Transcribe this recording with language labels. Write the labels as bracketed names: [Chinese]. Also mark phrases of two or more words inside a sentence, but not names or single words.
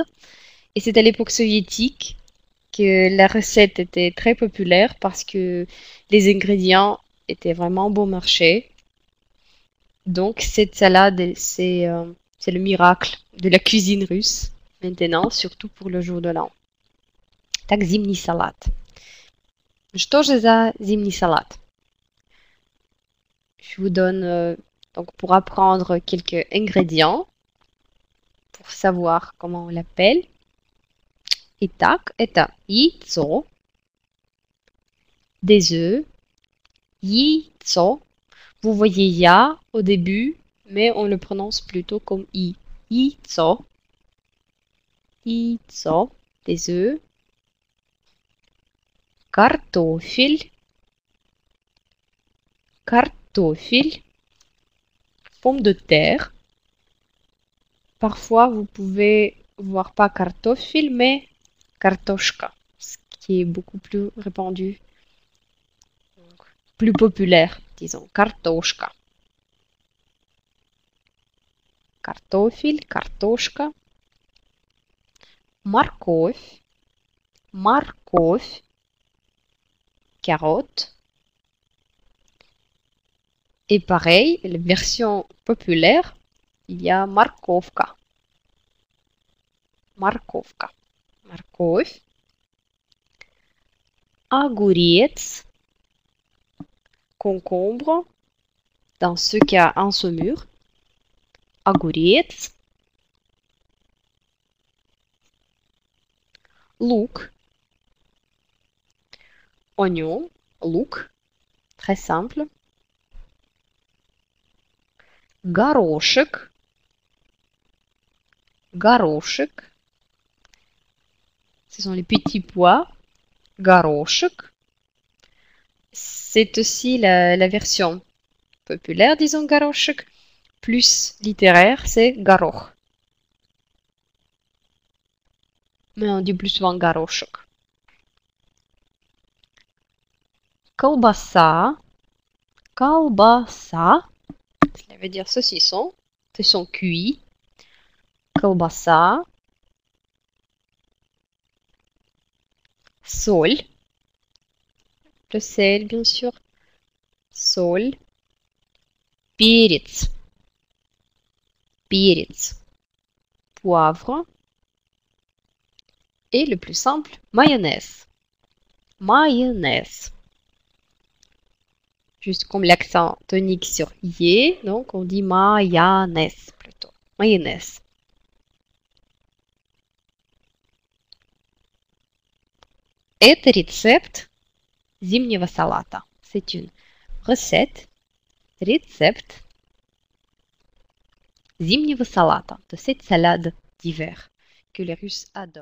[French] Et c'est à l'époque soviétique que la recette était très populaire parce que les ingrédients étaient vraiment bon marché. Donc cette salade, c'est le miracle de la cuisine russe maintenant, surtout pour le jour de l'an. [Russian] Так, зимний салат. Что же за зимний салат? [French] Je vous donne donc pour apprendre quelques ingrédients, pour savoir comment on l'appelle. [Russian] Итак, это яйцо, [French] des œufs, яйцо. Vous voyez ya au début, mais on le prononce plutôt comme i. [Russian] Яйцо, яйцо, [French] des œufs, [Russian] картофель, картофель, [French] pomme de terre. Parfois, vous pouvez voir pas картофель, mais картошка, ce qui est beaucoup plus répandu, donc plus populaire, disons, [Russian] картошка. Картофель, картошка. Морковь, морковь, [French] carotte. Et pareil, la version populaire, il y a морковка. [Russian] Морковка. Морковь. Огурец. [French] Concombre. Dans ce cas, en saumure. [Russian] Огурец. Лук. [French] Oignon. Лук. Très simple. Горошек. [Russian] Горошек. [French] Ce sont les petits pois. Горошек. C'est aussi la version populaire, disons, горошек. Plus littéraire, c'est горох. Mais on dit plus souvent горошек. [Russian] Колбаса. Колбаса. [French] Ça veut dire saucisson. Saucisson cuit. [Russian] Колбаса. Соль. [French] Le sel, bien sûr. [Russian] Соль. Перец. Перец. [French] Poivre. Et le plus simple, mayonnaise. Mayonnaise. Juste comme l'accent tonique sur yé, donc on dit mayonnaise plutôt. Mayonnaise. [Russian] Это рецепт зимнего салата. [French] C'est une recette, [Russian] рецепт зимнего салата, [French] de cette salade d'hiver que les Russes adorent.